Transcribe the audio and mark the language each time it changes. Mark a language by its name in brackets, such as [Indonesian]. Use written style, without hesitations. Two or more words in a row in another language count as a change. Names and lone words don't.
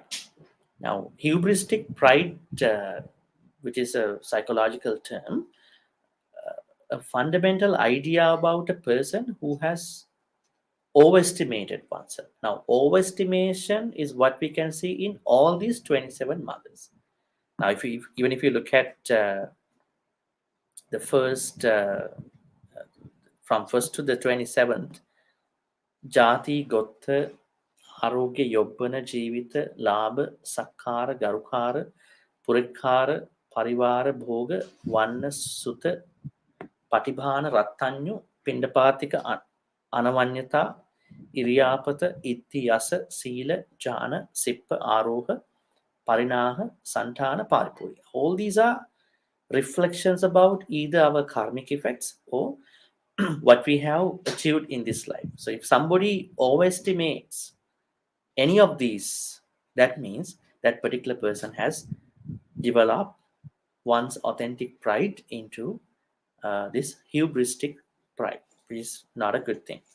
[English] Now, hubristic pride, which is a psychological term, a fundamental idea about a person who has overestimated oneself. Now, overestimation is what we can see in all these 27 mothers. Now, even if you look at the first, from first to the 27th, [Pali] Jati, Gotha, ආරෝග්‍ය යොබ්බන ජීවිත ලාභ සක්කාර ගරුකාර පුරක්කාර පරිවාර භෝග වන්න සුත පටිභාන රත්තඤ්ඤු පිණ්ඩපාතික අනවඤ්ඤතා ඉරියාපත ඉත්ති යස සීල ජාන සිප්ප ආරෝහ parinaha santana paripuri. [English] All these are reflections about either our karmic effects or what we have achieved in this life. So if somebody overestimates any of these, that means that particular person has developed one's authentic pride into this hubristic pride, which is not a good thing.